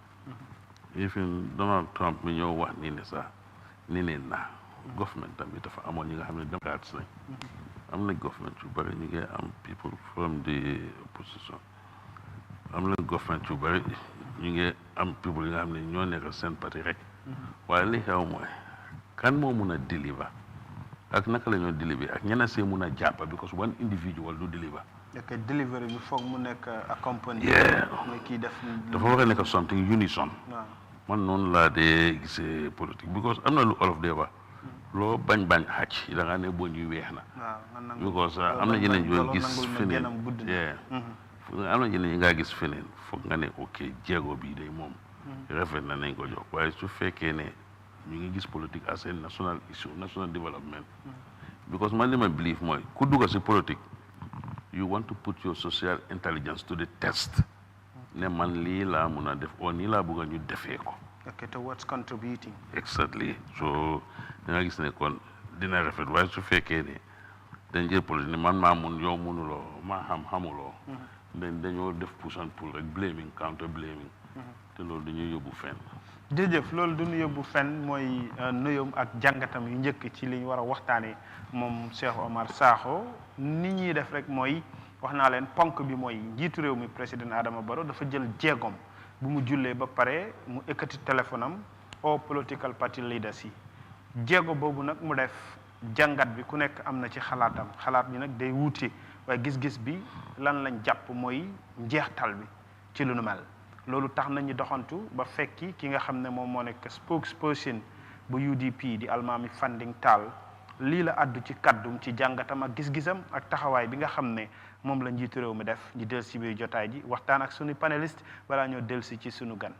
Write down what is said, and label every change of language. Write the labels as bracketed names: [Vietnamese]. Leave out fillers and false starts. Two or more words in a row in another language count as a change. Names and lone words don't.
[Wolof] even Donald Trump mi ñëw wax nii ne sax ni ne na government tam bi dafa amoon ñi nga xam ne démocrates lañ am na government yu bëri ñu ngi am [English] people from the opposition [Wolof] am na government yu bëri ñu ngi am people yi nga xam ne ñoo nekk seen parti rek waaye li xew mooy kan moo mun a deliver ak naka la ñoo deliver ak ñeneen see mun a jàppa [English] because one individual [Wolof] du deliver ok delivery bi foog mu nekk accompagné mooy kii def dafa war a nekk [English] something unison [Wolof] man noonu laa dee gisee politique because am na lu olof dee wax loo bañ xàcc da nga ne boo ñuy weex na because am na yeneen yoo gis feneen am na yeneen yi ngaa gis feneen foog nga ne ok jéego bii day moom rafet na nañ ko jox waaye su fekkee ne ñu ngi gis politique [English] as a national issue national development [Wolof] because man li ma believe mooy ku dugg si politique [English] you want to put your social intelligence to the test [Wolof] ne man lii laa mun a def oo nii laa bëgg a ñu defee ko [English] ok towards contributing [Wolof] exactly so da nga gis ne kon dina rafet waaye su fekkee ne dañ jël politique ne man maa mun yow munuloo maa xamuloo dañoo def [English] push and pull [Wolof] rek [English] blaming counter blaming [Wolof] te loolu dañuy yóbbu fenn jërëjëf loolu du ñu yóbbu fenn mooy nuyoom ak jàngatam yu njëkk ci li ñu war a waxtaanee moom Cheikh Omar Sakho ni ñuy def rek mooy wax naa leen ponk bi mooy njiitu réew mi président Adama Barrow dafa jël jéegoom bu mu jullee ba pare mu ekkati téléphone am [English] all political party leaders [Wolof] yi jéego boobu nag mu def jàngat bi ku nekk am na ci xalaatam xalaat bi nag day wuute waaye gis-gis bi lan lañ jàpp mooy njeextal bi ci lu nu mel loolu tax nañu doxantu ba fekki ki nga xam ne moom moo nekk spokesperson bu UDP di Almami Fanding Tall lii la addu ci kaddum ci jàngatam ak gis-gisam ak taxawaay bi nga xam ne moom la njiitu réew mi def ñu del si biir jotaay ji waxtaan ak sunu panéliste balaa ñoo del si ci sunu gan.